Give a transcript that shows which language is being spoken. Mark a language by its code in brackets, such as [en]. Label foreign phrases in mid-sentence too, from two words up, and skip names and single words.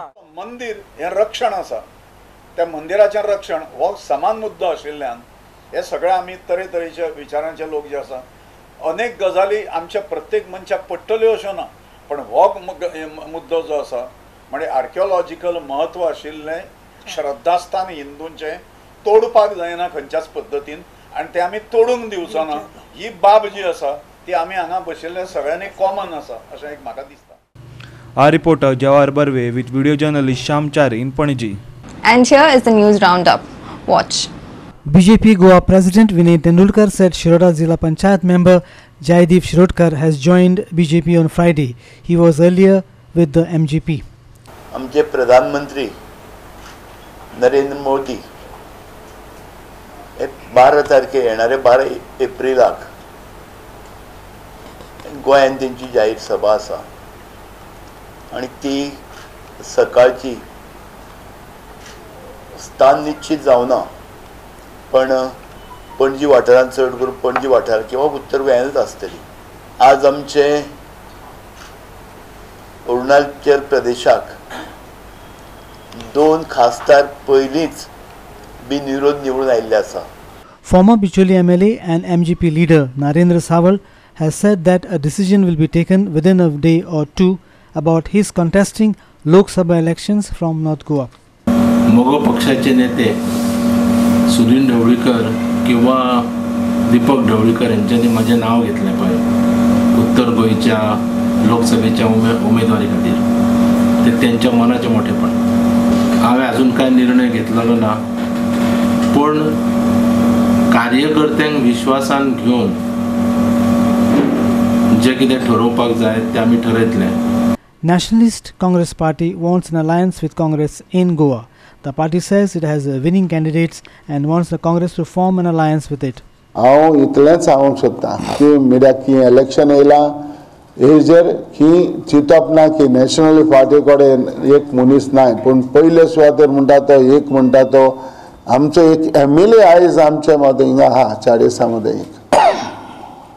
[kok] मंदिर हें रक्षण आसा त्या मंदिराचें रक्षण हो समान मुद्दो आशिल्ल्यान हे सगळे आमी तरेतरेचे विचारांचे लोक जे आसा अनेक गजाली आमच्या प्रत्येक मनशाक पडटल्यो अश्यो ना पण हो मुद्दो जो आसा म्हणजे आर्किओलॉजिकल म्हत्व आशिल्लें श्रद्धास्थान हिंदूंचें तोडपाक जायना खंयच्याच पद्दतीन आनी तें आमी तोडूंक दिवचो ना ही बाब जी आसा ती आमी हांगा बशिल्ले सगळ्यांनी कॉमन आसा अशें एक म्हाका दिसता. [en] Our reporter Jawahar Barve with video journalist Sham Chari in Panaji. And here is the news roundup. Watch. BJP Goa President Vinay Tendulkar said Shiroda Zilla Panchayat member Jaideep Shirodkar has joined BJP on Friday. He was earlier with the MGP. [kok] आमचे प्रधानमंत्री नरेंद्र मोदी 12 तारखे येणारे 12 एप्रिलाक गोंयांत तेंची जाहीर सभा आसा आणि ती सकाळची स्थान निश्चित जावना पण पणजी वाठारांत चड करून पणजी वाठार किंवा उत्तर गोंयांतच आसतली. आज आमचे अरुणाचल प्रदेशाक 2 खासदार पयलींच बिनविरोध निवडून आयिल्ले आसा. [en] Former Bicholi MLA and MGP leader Narendra Sawal has said that a decision will be taken within a day or two about his contesting Lok Sabha elections from North Goa. [kok] मोगो पक्षाचे नेते सुनील ढवळीकर किंवा दीपक ढवळीकर यांच्यानी माझे नाव घेतले पळय उत्तर गोंयच्या लोकसभेच्या उमेदवारी खातीर ते त्यांच्या मनाचे मोठेपण. हांवें अजून काय निर्णय घेतलेलो ना पण कार्यकर्त्यांक विश्वासान घेवन जे कितें ठरोवपाक जाय ते आमी ठरयतले. [en] Nationalist Congress Party wants an alliance with Congress in Goa. The party says it has winning candidates and wants the Congress to form an alliance with it. [kok] हांव इतलेंच सांगूंक सोदतां की मिडियाक की इलेक्शन येयलां हेजेर की चिंतप ना की [en] national party [kok] कडेन एक मनीस नाय पूण पयले सुवातेर म्हणटा तो एक म्हणटा तो आमचो एक MLA आयज आमचे मदें हिंगा आहा चाळीसा मदें एक.